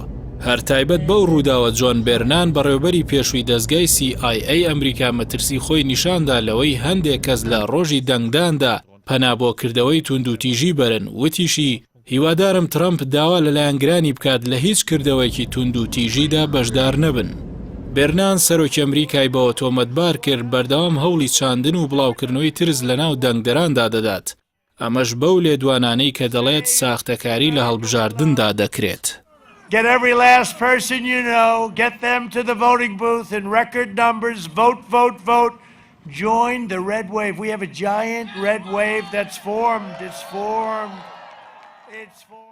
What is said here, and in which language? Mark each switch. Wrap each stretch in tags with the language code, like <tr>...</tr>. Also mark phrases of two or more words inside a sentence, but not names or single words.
<ckb>هەر تایبەت بەو ڕووداوە جۆن بێرنان بەڕێوەبەری پێشووی دەستگای CIA ئەمریکا مەترسی خۆی نیشاندا لەوەی هەندێک کەس لە ڕۆژی دەنگداندا پەنابۆکردەوەی توندوتیژی بەرن وتیشی هیوادارم ترامپ داوا لە لایەنگرانی بکات لە هیچ کردەوەیکی توندوتیژیدا بەشدار نەبن. بێرنان سەرۆکی ئەمریکای بەوە تۆمەتبار کرد بەردەوام هەوڵی چاندن و بڵاوکردنەوەی ترس لەناو دەنگدەراندا دەدات. ئەمەش بەو لێدوانانەی کە دەڵێت ساختەکاری لە هەڵبژاردندا دەکرێت.</ckb> <en>Get every last person you know, get them to the voting booth in record numbers, vote, vote, vote. Join the red wave. We have a giant red wave that's formed. It's formed.</en>